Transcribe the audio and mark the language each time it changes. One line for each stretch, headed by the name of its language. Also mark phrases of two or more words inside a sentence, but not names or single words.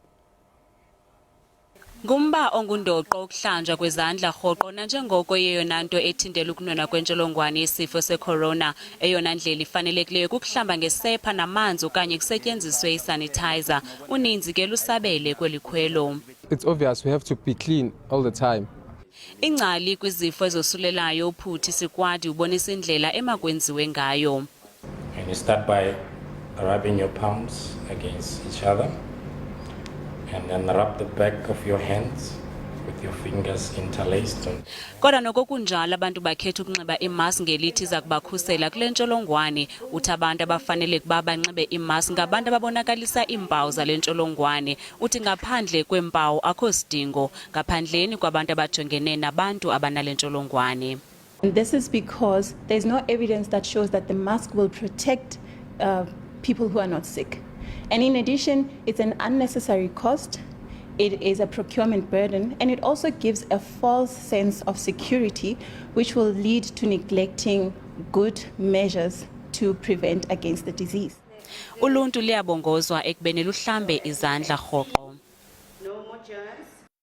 Xhosa: Ngumba ongundoqo ukuhlanjwa kwezandla rhoqo nanjengoko yeyona nto ethindela ukunwenwa kwentsholongwane yesifo secorona. Eyona ndlela ifanelekileyo kukuhlamba ngesepha namanzi okanye kusetyenziswe isanitizer. Uninzi ke lusabele kweli khwelo.
English: It's obvious we have to be clean all the time.
Xhosa: Ingcali kwizifo ezosulelayo uPhuthi Sikwadi ubonisa indlela emakwenziwe ngayo.
English: And you start by rubbing your palms against each other. And then rub the back of your hands with your fingers interlaced.
Xhosa: Kodwa nokokunjalo abantu bakhetha ukunxiba imask ngelithi iza kubakhusela kule ntsholongwane. Uthi abantu abafanele kuba banxibe imask ngabantu ababonakalisa iimpawu zale ntsholongwane. Uthi ngaphandle kweempawu akho sidingo, ngaphandleni kwabantu abajongene nabantu abanale ntsholongwane.
English: And this is because there's no evidence that shows that the mask will protect people who are not sick. And in addition, it's an unnecessary cost, it is a procurement burden, and it also gives a false sense of security, which will lead to neglecting good measures to prevent against the disease.
Xhosa: Uluntu liyabongozwa ekubeni luhlambe izandla rhoqo.
English: No more germs.